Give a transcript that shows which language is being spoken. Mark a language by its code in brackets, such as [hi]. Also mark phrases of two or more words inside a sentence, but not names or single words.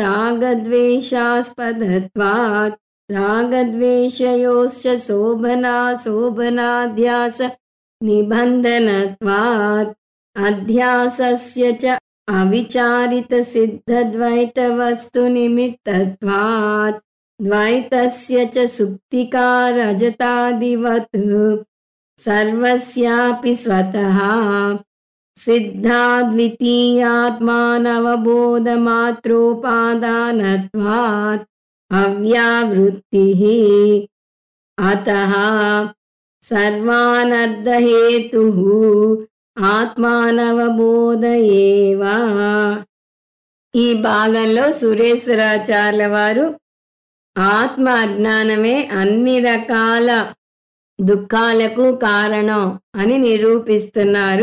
[sa] రాగద్వేషాస్పదత్వాత్ రాగద్వేషయోశ్చ శోభనాధ్యాస నిబంధనత్వాత్ అధ్యాసస్య చ అవిచారిత సిద్ధద్వైత వస్తు నిమిత్తత్వాత్ ద్వైతస్య చ సుప్తికా రజతాదివత్ సర్వస్యాపి స్వతః सिद्धाद्वितीयात्मानवबोधमात्रोपादानत्वात् अव्यावृत्तिः अतः सर्वानर्थहेतुः ఆత్మానవబోధ ఏవ. [te] ఈ భాగంలో సురేశ్వరాచార్యుల వారు ఆత్మ అజ్ఞానమే అన్ని రకాల దుఃఖాలకు కారణం అని నిరూపిస్తున్నారు.